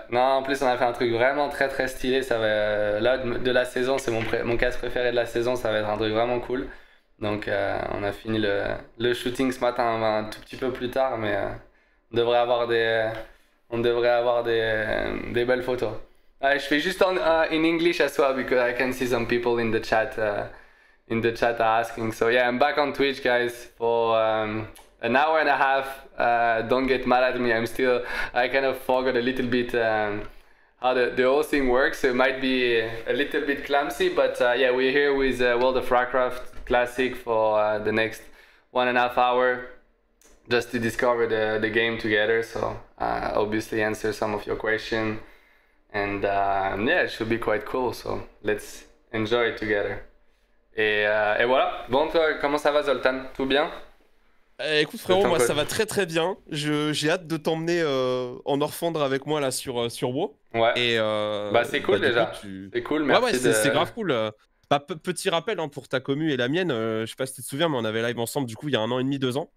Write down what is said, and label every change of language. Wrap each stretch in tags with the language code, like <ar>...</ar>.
<fr>Non, en plus, on a fait un truc vraiment très très stylé. Ça va, là, de la saison, c'est mon casque préféré de la saison. Ça va être un truc vraiment cool. Donc, on a fini le shooting ce matin un tout petit peu plus tard, mais on devrait avoir des belles photos. Je fais juste</fr> <en>in English as well because I can see some people in the chat are asking. So yeah, I'm back on Twitch, guys, for an hour and a half. Don't get mad at me. I kind of forgot a little bit how the whole thing works. So it might be a little bit clumsy, but yeah, we're here with World of Warcraft Classic for the next 1.5 hour, just to discover the game together. So obviously answer some of your questions. And yeah, it should be quite cool. So let's enjoy it together.</en> <fr>Et voilà. Bon, toi, comment ça va, Zoltan? Tout bien? Écoute frérot, moi ça va très très bien. J'ai hâte de t'emmener en Orphandre avec moi là sur WoW. Ouais. Et bah c'est cool déjà. C'est cool, merci. Ouais, c'est grave cool. Petit rappel hein, pour ta commu et la mienne, je sais pas si tu te souviens, mais on avait live ensemble du coup il y a 1 an et demi, 2 ans.</fr>